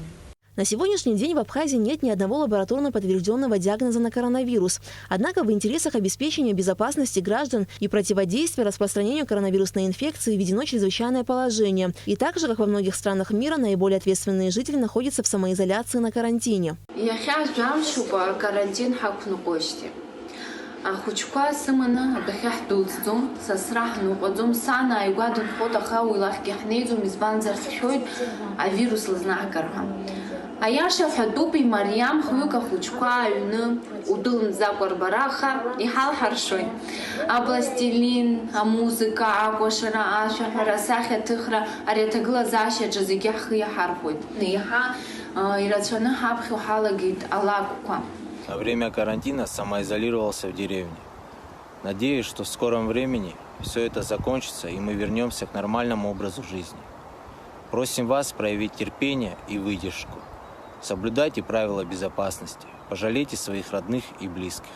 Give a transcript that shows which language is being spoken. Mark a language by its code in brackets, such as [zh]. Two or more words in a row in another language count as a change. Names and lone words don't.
[ru] На сегодняшний день в Абхазии нет ни одного лабораторно подтвержденного диагноза на коронавирус. Однако в интересах обеспечения безопасности граждан и противодействия распространению коронавирусной инфекции введено чрезвычайное положение. И так же, как во многих странах мира, наиболее ответственные жители находятся в самоизоляции на карантине. [ab] Ахучка сыманы адахьы ҳдәылҵӡом, сасра ҳныҟәаӡом, сан ааигәа дынхоит, аха уи лахьгьы ҳнеиӡом, избанзар ҳшәоит авирус лызнаҳгар ҳәа. Аиаша ҳәатәуп, имариам хҩык ахәыҷқәа аҩны удәылымӡакәа рбара, аха иҳалҳаршоит. Апластилин, амузыка, акәашара, ашәаҳәара, асахьаҭыхра, ари аҭагылазаашьаҿы зегьы ҳхы иаҳархәоит. Иаҳа ирацәаны ҳаԥхьо ҳалагеит алакәқәа. [ru] На время карантина самоизолировался в деревне. Надеюсь, что в скором времени все это закончится и мы вернемся к нормальному образу жизни. Просим вас проявить терпение и выдержку. Соблюдайте правила безопасности. Пожалейте своих родных и близких.